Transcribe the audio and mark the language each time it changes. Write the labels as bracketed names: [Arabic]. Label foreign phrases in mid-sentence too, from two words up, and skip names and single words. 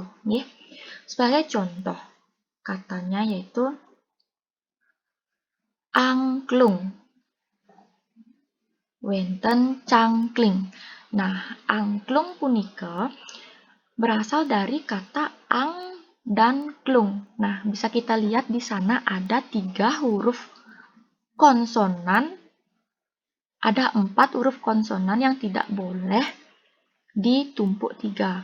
[Indonesian] Nih, sebagai contoh katanya yaitu angklung, [Balinese] wenten cangkling. [Indonesian] Nah, angklung punika berasal dari kata ang dan klung. Nah, bisa kita lihat di sana ada 3 huruf konsonan, ada 4 huruf konsonan yang tidak boleh ditumpuk 3.